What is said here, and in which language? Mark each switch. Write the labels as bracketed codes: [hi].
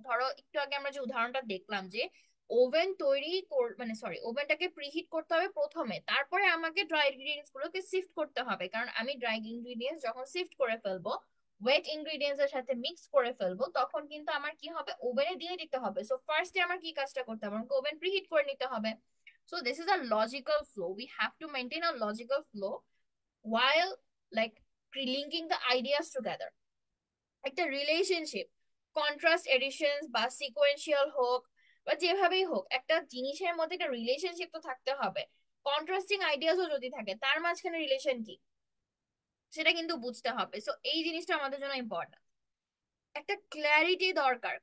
[bn] ধরো একটু আগে আমরা যে উদাহরণটা দেখলাম যে ওভেন তৈরি মানে সরি, ওভেনটাকে প্রিহিট করতে হবে প্রথমে, তারপরে আমাকে ড্রাই ইনগ্রিডিয়েন্টস গুলোকে সিফট করতে হবে, কারণ আমি ড্রাই ইনগ্রিডিয়েন্টস যখন সিফট করে ফেলবো, ওয়েট ইনগ্রিডিয়েন্টস এর সাথে মিক্স করে ফেলবো, তখন কিন্তু আমার কি হবে, ওভেনে দিয়ে দিতে হবে। সো ফার্স্টে আমার কি কাজটা করতে হবে, আমাকে ওভেন প্রিহিট করে নিতে হবে। [en] So this is a logical flow. We have to maintain a logical flow while like linking the ideas together. [bn] একটা রিলেশনশিপ, কন্ট্রাস্ট এডিশনস বা সিকোয়েন্সিয়াল হোক বা যেভাবেই হোক, একটা জিনিসের মধ্যে একটা রিলেশনশিপ তো থাকতে হবে। কন্ট্রাস্টিং আইডিয়াসও যদি থাকে, তার মাঝখানে রিলেশন কি, সেটা কিন্তু বুঝতে হবে। সো এই জিনিসটা আমাদের জন্য ইম্পর্টেন্ট। একটা ক্ল্যারিটি দরকার।